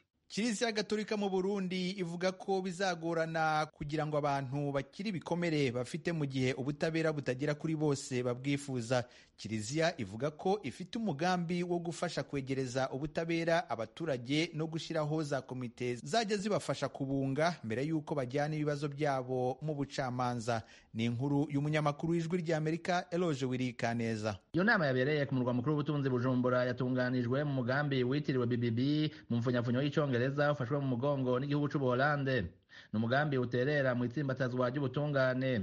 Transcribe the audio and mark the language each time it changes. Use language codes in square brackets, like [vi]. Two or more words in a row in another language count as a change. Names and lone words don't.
[rw] Kiliziya Gatolika mu Burundi ivuga ko bizagorana kugira ngo abantu bakiri ibikomere bafite mu gihe ubutabera butagera kuri bose babwifuza. Kiliziya ivuga ko ifite umugambi wo gufasha kwegereza ubutabera abaturage no gushyiraho za komite zajya zibafasha kubunga mbere y'uko bajyana ibibazo byabo mu bucamanza. Ni inkuru y'umunyamakuru w'Ijwi ry'Amerika Eloge Wirikaneza. [rn] Iyo nama yabereye ku murwa mukuru w'ubutunzi Bujumbura yatunganijwe mu mugambi witiriwe BBB mu mfunyafunyo y'Icyongereza ufashwe mu mugongo n'igihugu c'Ubuholande. Ni umugambi uterera mu itsimbatazwa ry'ubutungane.